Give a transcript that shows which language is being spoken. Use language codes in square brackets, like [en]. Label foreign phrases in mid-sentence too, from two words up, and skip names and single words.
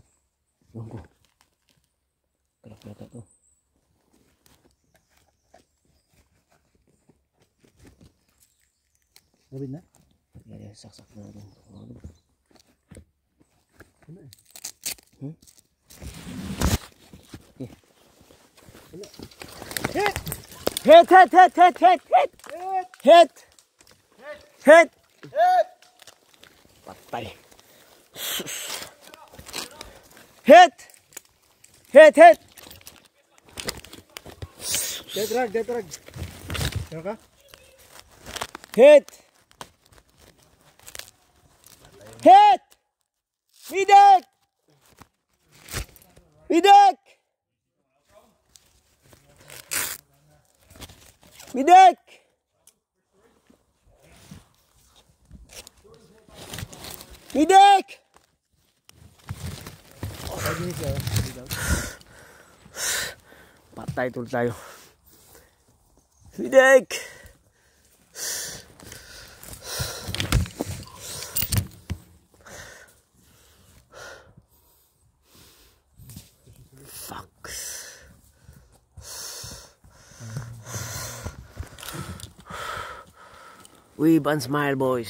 [tl] Ewan ko. Kalak yata to. Gawin na? Kaya saksak na natin. Ano eh? Okay. [en] Hit! Hit, hit, hit, hit, hit, hit. Hit. Hit. Hit! Patay. Hit. Hit, hit. Dead drag, dead drag. [tl] Ano ka? [en] Hit. Hit. Midak. Midak. Midak. Midak. [tl] Patay tuloy tayo. Midak. [en] Fuck. Wave and smile, boys.